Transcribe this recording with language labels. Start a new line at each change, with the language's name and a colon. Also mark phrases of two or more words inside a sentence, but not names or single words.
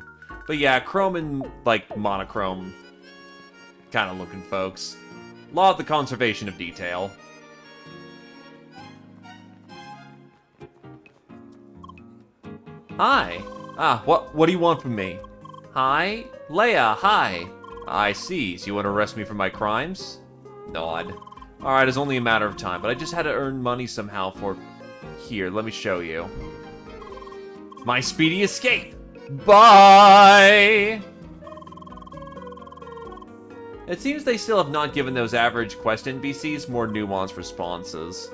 English: But yeah, chrome and, like, monochrome kind of looking folks. Law of the conservation of detail. Hi. What do you want from me? Hi? Leia, hi. I see. So you want to arrest me for my crimes? Nod. Alright, it's only a matter of time, but I just had to earn money somehow for... Here, let me show you. My speedy escape! Bye! It seems they still have not given those average quest NPCs more nuanced responses.